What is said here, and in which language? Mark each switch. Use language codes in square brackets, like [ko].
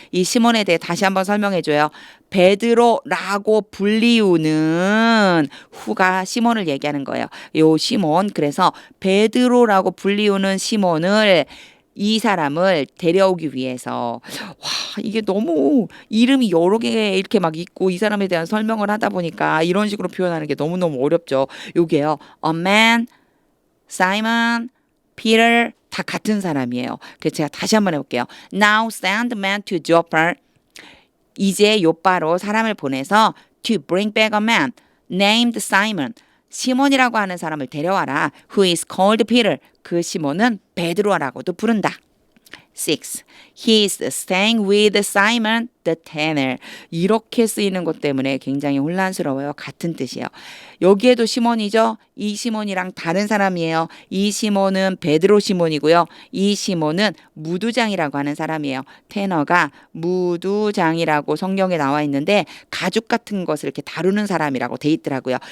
[ko] 이 시몬에 대해 다시 한번 설명해 줘요. 베드로라고 불리우는 후가 시몬을 얘기하는 거예요. 요 시몬. 그래서 베드로라고 불리우는 시몬을 이 사람을 데려오기 위해서 와 이게 너무 이름이 여러 개 이렇게 막 있고 이 사람에 대한 설명을 하다 보니까 이런 식으로 표현하는 게 너무너무 어렵죠. 요게요. A man, Simon, Peter 다 같은 사람이에요. 그래서 제가 다시 한번 해볼게요. [en] Now send man to Joppa. [ko] 이제 요빠로 사람을 보내서 [en] to bring back a man named Simon. [ko] 시몬이라고 하는 사람을 데려와라. [en] Who is called Peter. [ko] 그 시몬은 베드로라고도 부른다. 6. [en] He's staying with Simon the tanner. [ko] 이렇게 쓰이는 것 때문에 굉장히 혼란스러워요. 같은 뜻이에요. 여기에도 시몬이죠. 이 시몬이랑 다른 사람이에요. 이 시몬은 베드로 시몬이고요. 이 시몬은 무두장이라고 하는 사람이에요. 테너가 무두장이라고 성경에 나와 있는데 가죽 같은 것을 이렇게 다루는 사람이라고 돼 있더라고요.